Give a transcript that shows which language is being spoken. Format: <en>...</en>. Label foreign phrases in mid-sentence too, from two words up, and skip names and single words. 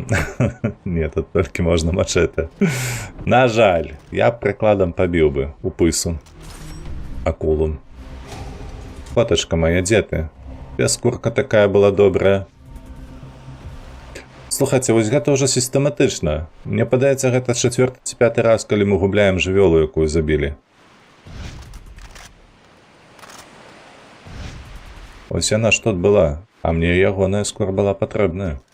<uk>Ні, тут тільки можна мачете. На жаль, я б прикладом побив би у пису. Акулу. Фоточка моя, де ти?</uk> <be>Пескурка такая была добрая. Слухайте, вось гэта ўжо сістэматычна. Мне падаецца, гэта 4-ці 5 раз, калі мы губляем жывёлу, якую забілі. Ось яна ж тут была, а мне ягоная скоро была патрэбная.</be>